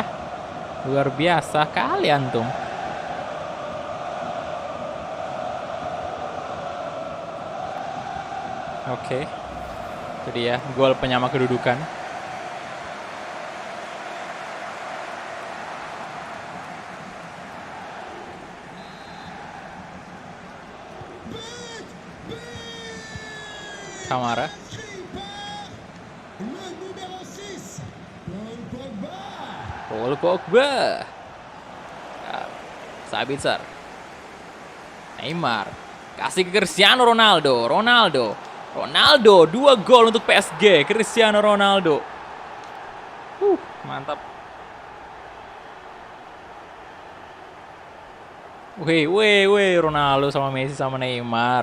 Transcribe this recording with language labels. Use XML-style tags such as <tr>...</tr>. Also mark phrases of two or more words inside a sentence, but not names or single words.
<id>Luar biasa kali antum. Oke. Itu dia gol penyama kedudukan. Kamara.</id> <fr>Le numéro 6, Paul Pogba. Paul Pogba. Sabitzer. Neymar.</fr> <id>Kasih ke Cristiano Ronaldo. Ronaldo 2 gol untuk PSG. Cristiano Ronaldo. Mantap. Weh, Ronaldo sama Messi sama Neymar.</id>